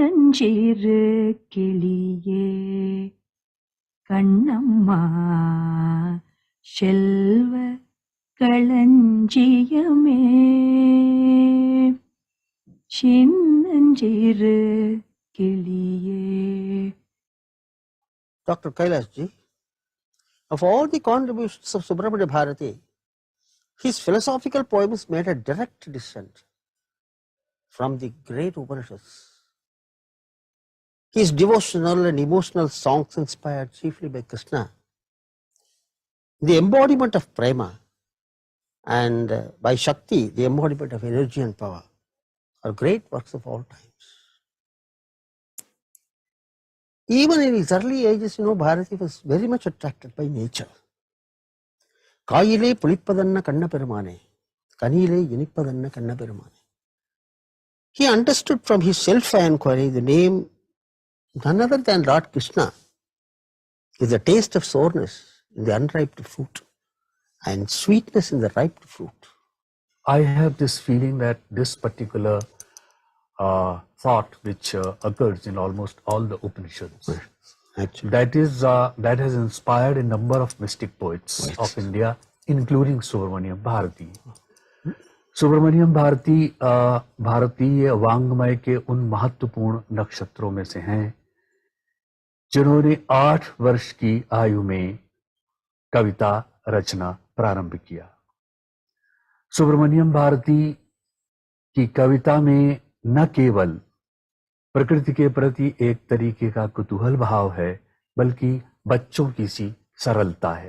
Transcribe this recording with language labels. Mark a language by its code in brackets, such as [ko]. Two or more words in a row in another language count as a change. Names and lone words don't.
[ta] சின்னஞ்சிறு கிளியே கண்ணம்மா செல்வ களஞ்சியமே சின்னஞ்சிறு கிளியே. [en] Dr. Kailasji, of all the contributions of Subramanya Bharati, his philosophical poems made a direct descent from the great Upanishads. His devotional and emotional songs, inspired chiefly by Krishna, the embodiment of prema, and by Shakti, the embodiment of energy and power, are great works of all times. Even in his early ages, Bharati was very much attracted by nature. [ta] காயிலே புளிப்பதென்ன கண்ண பெருமானே, கனியிலே இனிப்பதென்ன கண்ண பெருமானே. He understood from his self-inquiry the name none other than Lord Krishna is the taste of sourness in the unripe fruit and sweetness in the ripe fruit. I have this feeling that this particular thought which occurs in almost all the Upanishads, actually, that has inspired a number of mystic poets of India, including Subramaniam Bharati. [hi] सुब्रमण्यम भारती भारतीय वांग्मय के उन महत्वपूर्ण नक्षत्रों में से हैं जिन्होंने 8 वर्ष की आयु में कविता रचना प्रारंभ किया। सुब्रमण्यम भारती की कविता में न केवल प्रकृति के प्रति एक तरीके का कुतूहल भाव है, बल्कि बच्चों की सी सरलता है।